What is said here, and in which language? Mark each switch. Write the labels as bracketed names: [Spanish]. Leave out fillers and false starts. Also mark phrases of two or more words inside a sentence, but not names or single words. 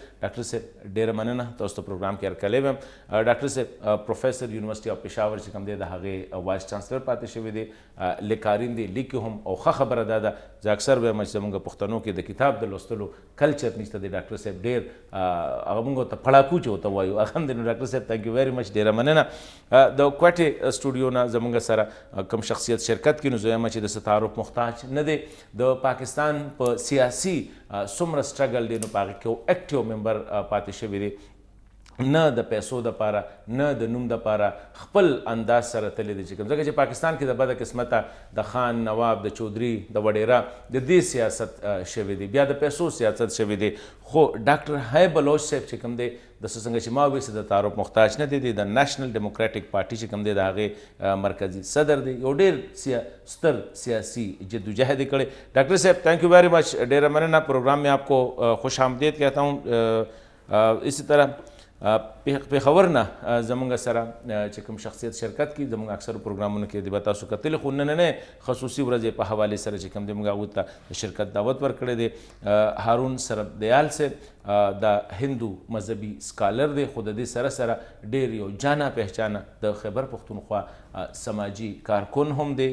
[Pashto] ډاکټر صاحب ډېره مننه تاسو ته پروګرام کې هرکلی ویم. ډاکټر صاحب پروفیسر یونیورسټي اف پېښور چې کوم دی د هغې وایس چانسلر پاتې شوی دی، لیکارین دی، لیکي هم او ښه خبره دا ده. زه اکثر وایم چې زموږ پښتنو کې د کتاب د لوستلو کلچر نشته دی. ډاکټر صاحب ډېر هغه موږ ورته پړاکو چې ورته وایو الحمدلله. [English] ډاکټر صاحب thank you very much, [Pashto] ډېره مننه. د کوټې سټوډیو نه زموږ سره کوم شخصیت شرکت کوي، نو زه وایم چې د څه تعارف محتاج نه دی. د پاکستان په سیاسي څومره سټرګل دی نو په هغې کې یو اکټیو ممبر پاتې شوی دی، نه د پیسو دپاره نه د نوم دپاره، خپل انداز سره تللی دی چې کوم. ځکه چې پاکستان کې د بده قسمته د خان، نواب، د چودري، د وډیره د دې سیاست شوی دی، بیا د پیسو سیاست شوی دی. خو ډاکټر حی بلوچ صاحب چې کوم دی د څنګه چې ما وویل د تعارف محتاج نه دی، د نیشنل ډیموکراټیک پارټي چې کوم دی د هغې مرکزي صدر دی، یو ډېر ستر سیاسی جدوجہد یې کړی. [English] ډاکٹر صاحب thank you very much, [Pashto] ډېره مننه. [Urdu] پروگرام میں آپ کو خوش آمدید کہتا ہوں. [Pashto] اسی طرح پېښور نه زموږ سره چې کوم شخصیت شرکت کوي زموږ اکثرو پروګرامونو کې د به تاسو کتلي، خو نننۍ خصوصي ورځې په حوالې سره چې کوم دی موږ هغوی ته د شرکت دعوت ورکړی دی. هارون سربدیال صاحب د هندو مذهبي سکالر دی، خو د دې سره سره ډېر یو [Urdu] جانا پہچانه [Pashto] د خیبر پښتونخوا سماجي کارکن هم دی.